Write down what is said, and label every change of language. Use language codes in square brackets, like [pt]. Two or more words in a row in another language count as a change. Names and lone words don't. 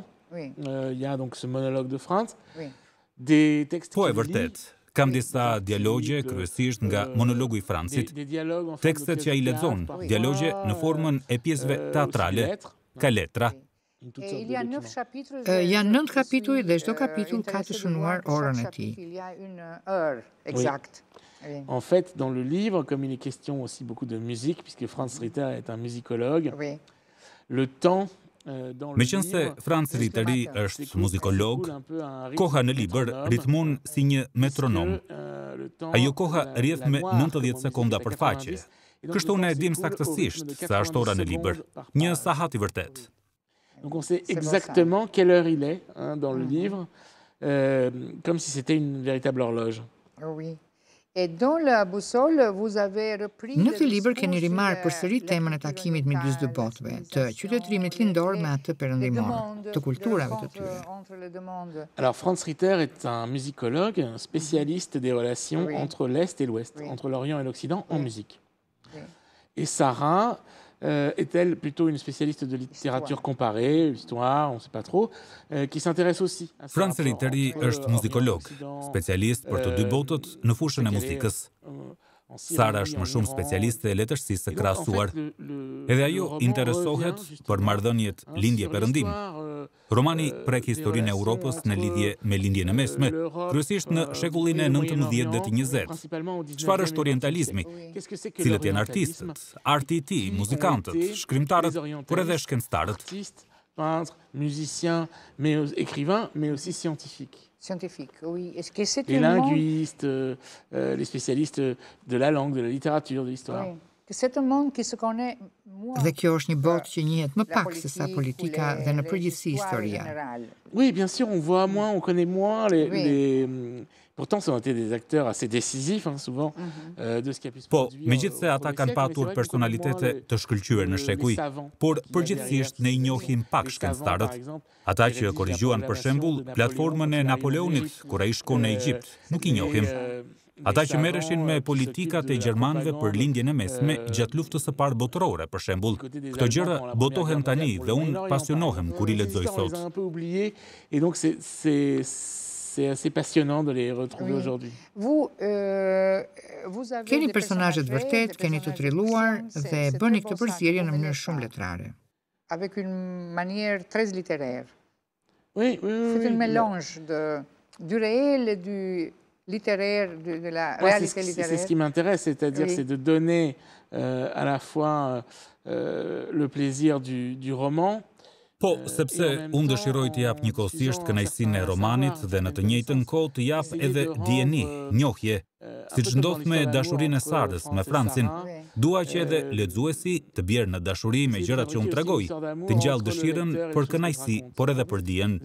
[fr] Oui. Il y a donc ce monologue de Franz. Oui. Des textes [sq] Po e vërtet, kam disa dialogje kryesisht nga monologu i Francit, tekstet që ai lexon, dialogje në formën e pjesëve teatrale, ka letra. Janë 9 kapituj dhe çdo kapitull ka të shënuar orën e tij. [fr] Il y a une heure exacte. Oui. En fait, dans le livre, comme il est question aussi beaucoup de musique, puisque Franz Ritter est un musicologue, Oui. le temps [sq] Meqense Franz Ritteri është muzikolog, koha në libër ritmon si një metronom. Ajo koha rrjedh me 90 sekonda për faqe. Kështu ne e dim saktësisht sa është ora në libër, një sahat i vërtet. [fr] Donc on sait exactement quelle heure il est dans le livre, comme si c'était une véritable horloge. Oui. Et dans la boussole, vous avez repris... [sq] Në këtë libër keni rimarrë përsëri temën e takimit midis dy botëve, të qytetërimit lindor me atë perëndimor, të kulturave të tyre. [fr] Alors Franz Ritter est un musicologue, un spécialiste des relations entre l'Est et l'Ouest, entre l'Orient et l'Occident en musique. Et Sarah est-elle plutôt une spécialiste de littérature comparée, histoire, on ne sait pas trop, qui s'intéresse aussi à [sq] Franz Ritteri është muzikolog, specialist për të dy botët në fushën e muzikës. Sara është më shumë specialiste e letërsisë së krahasuar. Edhe ajo interesohet për marrëdhëniet lindje-perëndim. Romani prek historinë e Europës në lidhje me lindjen e mesme, kryesisht në shekullin e 19 dhe të 20. Çfarë është orientalizmi? Cilët janë artistët, arti i tij, muzikantët, shkrimtarët, por edhe shkencëtarët. [fr] Peintres, musiciens, mais écrivains, mais aussi scientifiques. Scientifique, oui. Est-ce que c'est les linguistes, les spécialistes de la langue, de la littérature, de l'histoire. Oui. C'est un monde qui se connaît moins. [sq] Dhe kjo është një botë që njihet më pak se sa politika dhe në përgjithësi historia. [fr] Oui, bien sûr, on voit moins, on connaît moins Pourtant, ça ont été des acteurs assez décisifs, souvent, de ce qui a pu se produire. [sq] Po, megjithse ata kanë patur personalitete të shkëlqyer në shekuj, por përgjithsisht ne I njohim pak shkencëtarët. Ata që korrigjuan për shembull platformën e Napoleonit kur ai shkon në Egjipt, nuk I njohim. Ata që merreshin me politikat e gjermanëve për lindjen e mesme gjatë luftës së parë botërore, për shembull. Këto gjëra botohen tani dhe unë pasionohem kur I lexoj sot. [fr] Et donc c'est assez passionnant de les retrouver aujourd'hui. [sq] Keni personazhe të vërtet, keni të trilluar dhe bëni këtë përzierje në mënyrë shumë letrare. [fr] Avec une manière très littéraire. Oui. C'est un mélange du réel et littéraire, de la réalité littéraire. C'est ce qui m'intéresse, c'est-à-dire c'est de donner à la fois le plaisir du roman. [sq] Po, sepse unë dëshiroj të jap njëkohësisht kënaqësinë e romanit dhe në të njëjtën kohë të jap edhe dijeni, njohje, siç ndodh me Dashurinë e Sarës me Francin. Dua që edhe lexuesi të bjerë në dashuri me gjërat që unë tregoj, të ngjall dëshirën për kënaqësi, por edhe për dijen.